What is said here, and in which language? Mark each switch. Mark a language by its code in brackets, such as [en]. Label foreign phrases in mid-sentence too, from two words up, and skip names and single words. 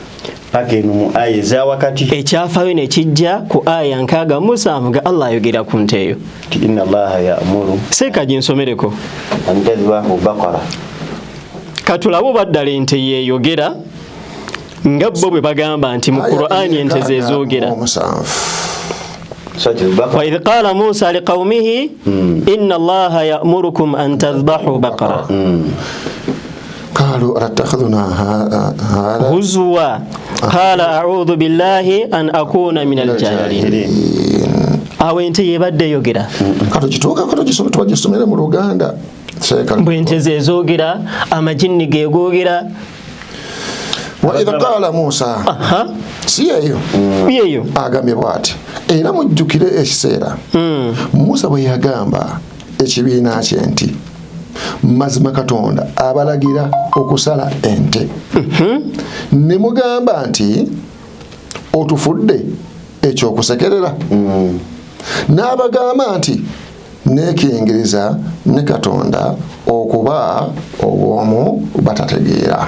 [lg] Ekyafaayo ne kijja ku aya 67 nga Allah ayogera ku nte eyo. Seeka ginsomereko. Katulabe baddala ente yeeyogera nga bo bwe bagamba nti mu Qur'ani ente zezoogera. [ar] وإذ قال موسى لقومه إن الله يأمركم أن تذبحوا بقرة قالوا أتخذنا هزوا قال أعوذ بالله أن أكون من الجاهلين. [lg] Awente yebadde yogera. Kato gisome twagisomere mu Luganda. Bwente zezoogera amajinni gegoogera. [ar] وإذا قال موسى [lg] siyeyo agambye bw'ati era mujjukire ekiseera Musa bwe yagamba ekibiina kye nti mazima Katonda abalagira okusala ente ne mugamba nti otufudde ekyokusekerera n'abagamba nti neekingiriza ne Katonda okuba obwomu batategeera.